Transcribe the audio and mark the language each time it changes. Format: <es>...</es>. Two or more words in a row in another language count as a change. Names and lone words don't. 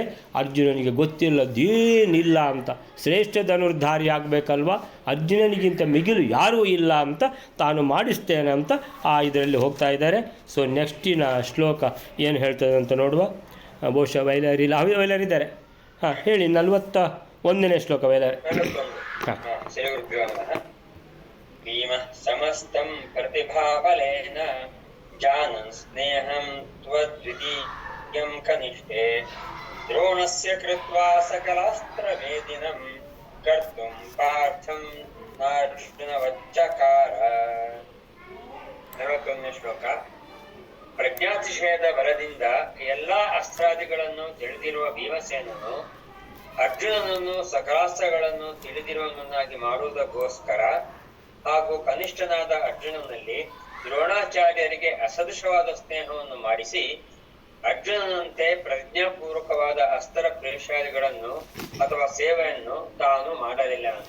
<kn>ಅರ್ಜುನನಿಗೆ ಗೊತ್ತಿಲ್ಲದೇನಿಲ್ಲ ಅಂತ, ಶ್ರೇಷ್ಠ ಧನುರ್ಧಾರಿ ಆಗಬೇಕಲ್ವ, ಅರ್ಜುನನಿಗಿಂತ ಮಿಗಿಲು ಯಾರೂ ಇಲ್ಲ ಅಂತ ತಾನು ಮಾಡಿಸ್ತೇನೆ ಅಂತ ಇದರಲ್ಲಿ ಹೋಗ್ತಾ ಇದ್ದಾರೆ. ಸೊ ನೆಕ್ಸ್ಟಿನ ಶ್ಲೋಕ ಏನು ಹೇಳ್ತದೆ ಅಂತ ನೋಡುವ. ಬಹುಶಃ ವೈಲರಿಲ್ಲ, ವೈಲರಿದ್ದಾರೆ. ಹಾಂ ಹೇಳಿ, 41ನೇ ಶ್ಲೋಕ ವೈಲರಿ. ಹಾಂ.</kn> <sa>ಭೀಮ ಸಮಸ್ತಂ ಪ್ರತಿಭಾಬಲೇನ जानन् स्नेहं त्वद्वितीयं कनिष्ठे द्रोणस्य कृत्वा सकलास्त्रवेदिनं कर्तुं पार्थं नार्जुनवच्चकार.</sa> <kn>41ನೇ ಶ್ಲೋಕ. ಪ್ರಜ್ಞಾತಿಶಯದ ಬಲದಿಂದ ಎಲ್ಲ ಅಸ್ತ್ರಾದಿಗಳನ್ನು ತಿಳಿದಿರುವ ಭೀಮಸೇನನು ಅರ್ಜುನನನ್ನು ಸಕಲಾಸ್ತ್ರಗಳನ್ನು ತಿಳಿದಿರುವವನನ್ನಾಗಿ ಮಾಡುವುದಕ್ಕೋಸ್ಕರ ಹಾಗೂ ಕನಿಷ್ಠನಾದ ಅರ್ಜುನನಲ್ಲಿ ದ್ರೋಣಾಚಾರ್ಯರಿಗೆ ಅಸದೃಶವಾದ ಸ್ನೇಹವನ್ನು ಮಾಡಿಸಿ ಅರ್ಜುನನಂತೆ ಪ್ರಜ್ಞಾಪೂರ್ವಕವಾದ ಅಸ್ತ್ರ ಪ್ರೇಷಾದಿಗಳನ್ನು ಅಥವಾ ಸೇವೆಯನ್ನು ತಾನು ಮಾಡಲಿಲ್ಲ.</kn>